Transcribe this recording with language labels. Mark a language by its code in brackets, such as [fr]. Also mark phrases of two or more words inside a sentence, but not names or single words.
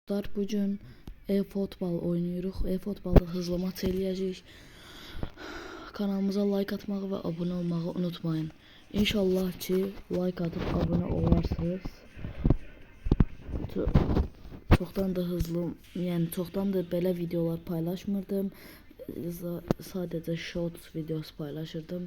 [tr] dostlar, bugün e-futbol oynuyoruz. E-futbolda hızlı maç eləyəcəyik. [az] Kanalımıza like atmağı və abunə olmağı unutmayın. İnşallah ki like atıp abunə olarsınız. Çoxdan da hızlı, yəni çoxdan da belə videolar paylaşmırdım. Sadəcə shorts videosu paylaşırdım.